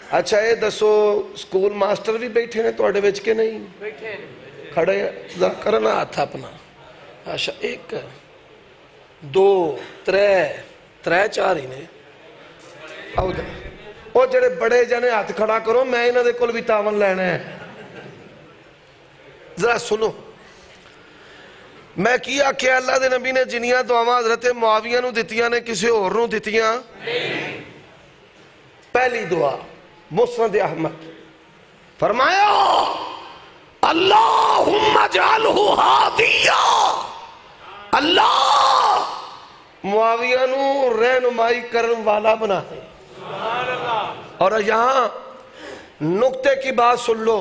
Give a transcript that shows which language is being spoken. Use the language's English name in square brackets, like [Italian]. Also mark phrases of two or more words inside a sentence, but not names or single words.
[Punjabi] اچھا یہ دسو سکول ماسٹر بھی بیٹھے ہیں توڑے وچ کے نہیں کھڑے ذرا کرنا ہاتھ اپنا اچھا 1 2 3 4 ہی نے وہ جڑے بڑے جانے ہاتھ کھڑا کرو میں انہاں دے کول بھی تعاون لینا ہے ذرا سنو میں کیا کہ اللہ دے نبی نے جنیاں دعاواں حضرت معاویہ نو دتیاں نے کسی اور نو دتیاں پہلی دعا مسند احمد فرمایا [Arabic] اللہم اجعلہ ہادیہ [Punjabi] اللہ معاویہ نو رہنمائی کرن والا بنا دے [Urdu] اور یہاں نقطے کی بات سن لو